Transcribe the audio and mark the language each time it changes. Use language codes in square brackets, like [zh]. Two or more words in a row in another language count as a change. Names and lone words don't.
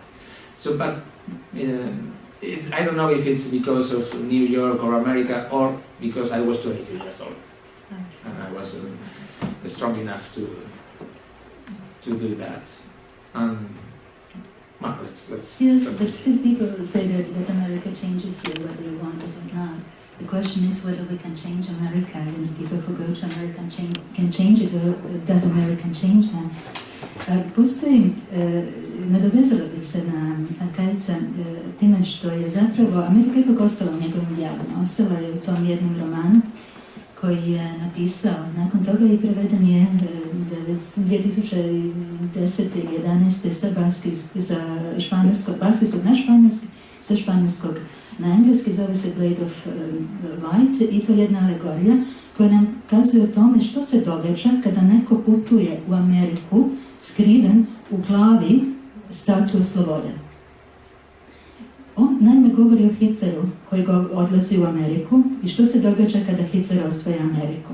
[en] So, but I don't know if it's because of New York or America or because I was 23 years old and I was strong enough to do that. Well, let's yes, continue. but still people say that America changes you whether you want it or not. The question is whether we can change America, and people who go to America can change it, or does America change them? [hr] Postoji, nadovezala bih se na Harkaitza time što je zapravo Amerika ipak ostala u njegovim dijelima. Ostala je u tom jednom romanu koji je napisao nakon toga i preveden je 2010. i 11. sa španjolskog, baskijskog na španjolski, sa španjolskog na engleski, zove se Blade of Light, i to je jedna alegorija koja nam kazuje o tome što se događa kada neko putuje u Ameriku skriven u glavi statue slobode. On naime govori o Hitleru koji odlazi u Ameriku i što se događa kada Hitler osvaja Ameriku.